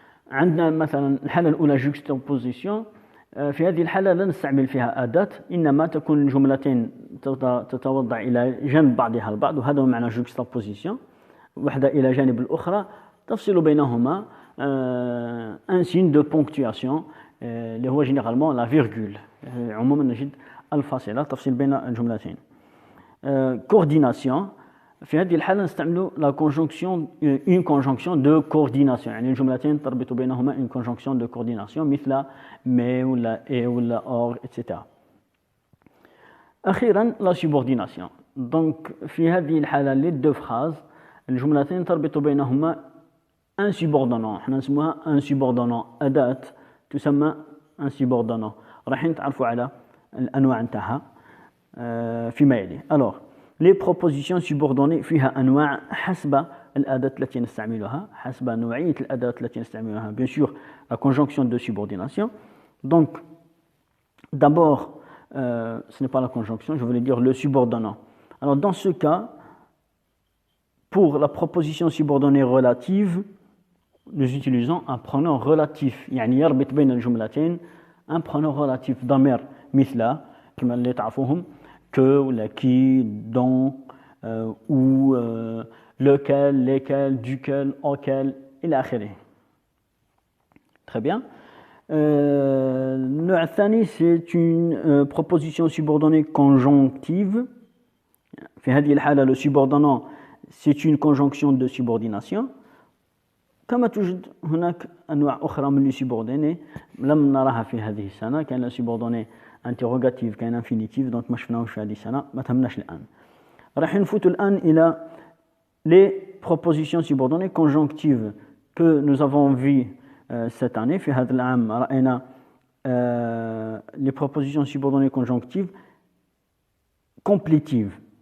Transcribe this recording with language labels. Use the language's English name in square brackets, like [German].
[Arabic] عندنا مثلا الحالة الأولى juxtaposition. في هذه الحالة لا نستعمل فيها أداة، إنما تكون الجملتين تتوضع إلى جنب بعضها البعض، وهذا هو معنى juxtaposition. واحدة إلى جانب الأخرى تفصل بينهما [French] un signe de ponctuation [Arabic] اللي هو [French] généralement la virgule. [Arabic] عموما نجد الفاصلة تفصل بين الجملتين. [French] coordination. [Arabic] في هذه الحالة نستعمل [French] la conjonction une conjonction de coordination، [Arabic] يعني الجملتين تربط بينهما [French] une conjonction de coordination [Arabic] مثل mais ولا et ولا or etc. أخيرا [French] la subordination. donc [Arabic] في هذه الحالة [French] les deux phrases [Arabic] الجملتين تربط بينهما [French] un subordonnant. [Arabic] احنا نسموها un subordonnant، أداة تسمى un subordonnant. راح نتعرفوا على الأنواع نتاعها فيما يلي. [French] alors les propositions subordonnées [Arabic] فيها أنواع حسب الأداة التي نستعملها، حسب نوعية الأداة التي نستعملها. [French] bien sûr la conjonction de subordination. donc d'abord ce n'est pas la conjonction, je voulais dire le subordonnant. alors dans ce cas, pour la proposition subordonnée relative, nous utilisons un pronom relatif، [Arabic] يعني يربط بين الجملتين [French] un pronom relatif. [Arabic] ضمير مثل كما اللي تعرفوهم que ولا qui, dont ou lequel, lesquels, duquel, auquel إلى آخره. [French] Très bien. [Arabic] النوع الثاني [French] c'est une proposition subordonnée conjonctive. [Arabic] في هذه الحالة [French] le subordonnant c'est une conjonction de subordination. [Arabic] كما توجد هناك أنواع أخرى من السوبوردوني لم نراها في هذه السنة. كان السوبوردوني انتروغاتيف، كان انفينيتيف، دونك ما شفناهمش في هذه السنة، ما تهمناش الآن. راح نفوت الآن إلى [French] les propositions subordonnées conjonctives que nous avons vu cette année. [Arabic] في هذا العام رأينا [French] les propositions subordonnées conjonctives complétives.